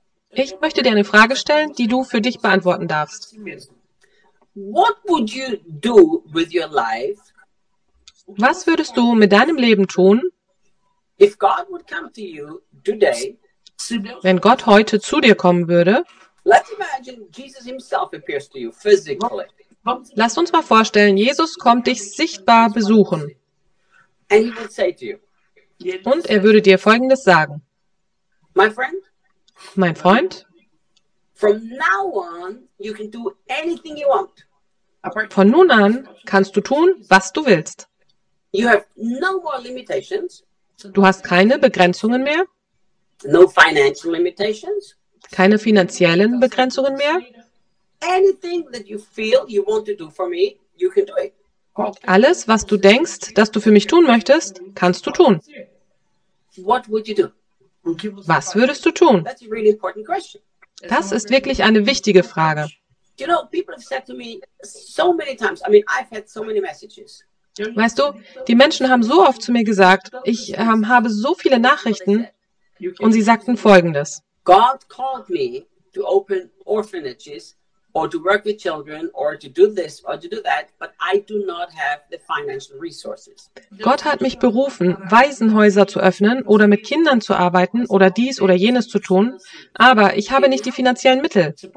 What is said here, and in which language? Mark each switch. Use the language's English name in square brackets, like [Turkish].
[German] Ich möchte dir eine Frage stellen, die du für dich beantworten darfst. [English] What would you do with your life? [German] Was würdest du mit deinem Leben tun, [English] if God would come to you today, [German] wenn Gott heute zu dir kommen würde? [English] Let's imagine Jesus himself appears to you physically. [German] Lass uns mal vorstellen, Jesus kommt dich sichtbar besuchen. [English] And he would say to you, [German] und er würde dir Folgendes sagen. [English] My friend, [German] mein Freund, [English] from now on you can do anything you want. [German] Von nun an kannst du tun, was du willst. [English] You have no more limitations. [German] Du hast keine Begrenzungen mehr. [English] No financial limitations. [German] Keine finanziellen Begrenzungen mehr. [English] Anything that you feel you want to do for me, you can do it. [German] Alles, was du denkst, dass du für mich tun möchtest, kannst du tun. [English] What would you do? [German] Was würdest du tun? [English] That's a really important question. [German] Das ist wirklich eine wichtige Frage. [English] You know, people have said to me so many times. I mean, I've had so many messages. [German] Weißt du, die Menschen haben so oft zu mir gesagt, ich habe so viele Nachrichten, und sie sagten Folgendes. [English] God called me to open orphanages or to work with children or to do this or to do that, but I do not have the financial resources. [German] Gott hat mich berufen, Waisenhäuser zu öffnen oder mit Kindern zu arbeiten oder dies oder jenes zu tun, aber ich habe nicht die finanziellen Mittel.